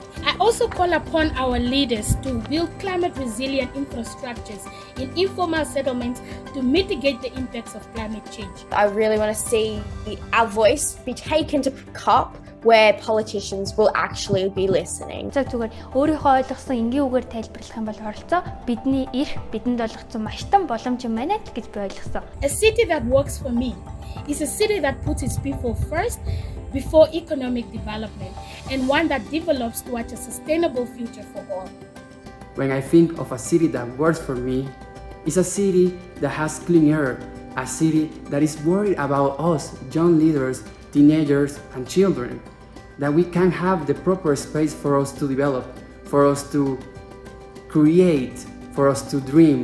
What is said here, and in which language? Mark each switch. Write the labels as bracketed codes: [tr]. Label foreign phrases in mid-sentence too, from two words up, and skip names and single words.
[en] I also call upon our leaders to build climate-resilient infrastructures in informal settlements to mitigate the impacts of climate change. I really want to see our voice be taken to COP where politicians will actually be listening. [mn] Зүгээр өөрийнхөө ойлгосон энгийн үгээр тайлбарлах юм бол оролцоо бидний эрх бидэнд олгоцсон маш том боломж юм байна гэж би ойлгосон. [en] A city that works for me is a city that puts its people first before economic development, and one that develops towards a sustainable future for all. When I think of a city that works for me, it's a city that has clean air, a city that is worried about us, young leaders, teenagers and children, that we can have the proper space for us to develop, for us to create, for us to dream.